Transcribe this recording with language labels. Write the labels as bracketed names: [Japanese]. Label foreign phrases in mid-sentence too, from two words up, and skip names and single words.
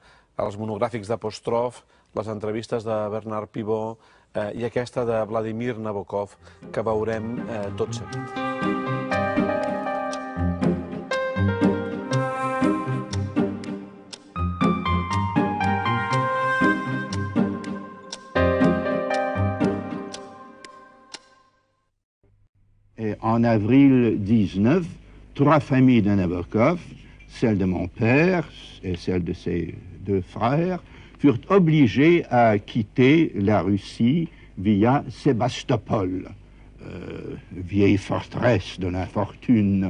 [Catalan] Els monogràfics d'Apòstrof, les entrevistes de Bernard Pivot i aquesta de Vladimir Nabokov, que veurem tot seguit. [French] En avril 19, 3 familles de Nabokov, celle de mon père et celle de ses 2 frères, furent obligées à quitter la Russie via Sébastopol, vieille forteresse de l'infortune.